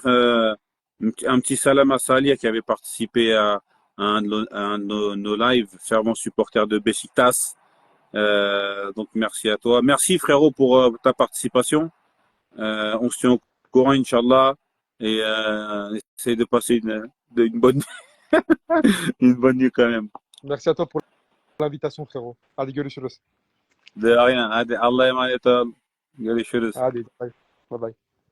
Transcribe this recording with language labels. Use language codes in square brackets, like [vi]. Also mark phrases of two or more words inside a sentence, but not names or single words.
[fr] Un petit salam à Salih qui avait participé à un de nos lives, fervent supporter de Besiktas. Donc merci à toi. Merci frérot pour ta participation. On se tient au courant, [ar] إن شاء الله. [fr] Et essaye de passer une bonne, une bonne nuit quand même. Merci à toi pour l'invitation, frérot. [tr] Hadi görüşürüz. [fr] De rien. [tr] Hadi Allah'a emanet ol. Görüşürüz. Hadi, [en] bye. Bye bye.